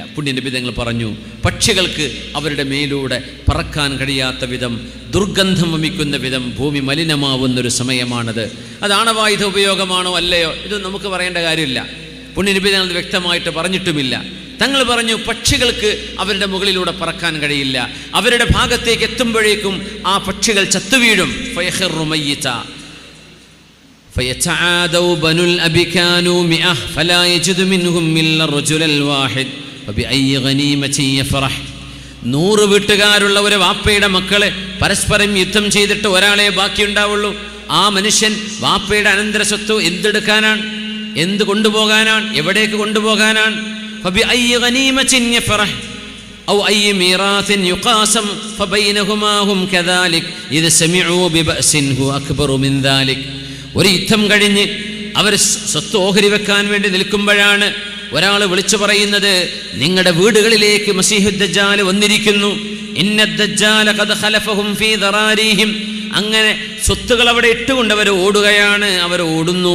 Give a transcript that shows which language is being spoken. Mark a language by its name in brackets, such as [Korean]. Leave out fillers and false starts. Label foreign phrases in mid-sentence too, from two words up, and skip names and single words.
[Malayalam] പുണ്യനബി തങ്ങൾ പറഞ്ഞു, പക്ഷികൾക്ക് അവരുടെ മേലൂടെ പറക്കാൻ കഴിയാത്ത വിധം, ദുർഗന്ധം വമിക്കുന്ന വിധം ഭൂമി മലിനമാവുന്നൊരു സമയമാണത്. അത് ആണവായുധ ഉപയോഗമാണോ അല്ലയോ ഇത് നമുക്ക് പറയേണ്ട കാര്യമില്ല. പുണ്യനബി തങ്ങൾ വ്യക്തമായിട്ട് പറഞ്ഞിട്ടുമില്ല. തങ്ങൾ പറഞ്ഞു, പക്ഷികൾക്ക് അവരുടെ മുകളിലൂടെ പറക്കാൻ കഴിയില്ല, അവരുടെ ഭാഗത്തേക്ക് എത്തുമ്പോഴേക്കും ആ പക്ഷികൾ ചത്തുവീഴും. [Arabic] فيخر ميتا فيتعادوا بنو الأبي كانوا 100 فلا يجد منهم إلا الرجل الواحد فبأي غنيمة يفرح. [Malayalam] 100 വീട്ടുകാരുള്ള ഒരു വാപ്പയുടെ മക്കളെ പരസ്പരം യുദ്ധം ചെയ്തിട്ട് ഒരാളെ ബാക്കിയുണ്ടാവുള്ളൂ. ആ മനുഷ്യൻ വാപ്പയുടെ അനന്തര സ്വത്ത് എന്തെടുക്കാനാണ്, എന്ത് കൊണ്ടുപോകാനാണ്, എവിടേക്ക് കൊണ്ടുപോകാനാണ്? [Arabic] فبأي غنيمة يفرح أو أي ميراث يقاسم فبينهما هم كذلك إذا سمعوا ببأس هو أكبر من ذلك. [Malayalam] ഒരു യുദ്ധം കഴിഞ്ഞ് അവർ സ്വത്ത് ഓഹരി വെക്കാൻ വേണ്ടി നിൽക്കുമ്പോഴാണ് ഒരാൾ വിളിച്ചു പറയുന്നത്, നിങ്ങളുടെ വീടുകളിലേക്ക് മസീഹുദ് ദജ്ജാൽ വന്നിരിക്കുന്നു. [Arabic] إن الدجال قد خلفهم في ذراريهم. [Malayalam] അങ്ങനെ സ്വത്തുകൾ അവിടെ ഇട്ടുകൊണ്ട് അവർ ഓടുകയാണ്, അവർ ഓടുന്നു.